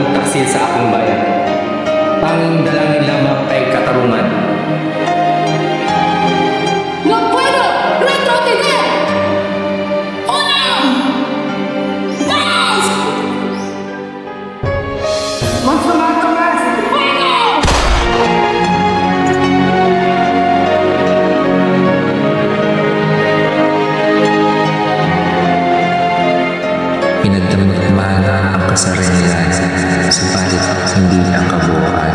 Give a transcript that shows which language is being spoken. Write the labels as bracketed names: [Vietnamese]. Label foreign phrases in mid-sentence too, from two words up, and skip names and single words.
[Filipino] magtaksil sa aking bayan. Tanging dalangin lamang ay katarungan. [Spanish] ¡No puedo retroceder! ¡Una! ¡Dos! [Filipino] Pinagdamot man ang kasaranilan, subalit hindi ang kabuuan.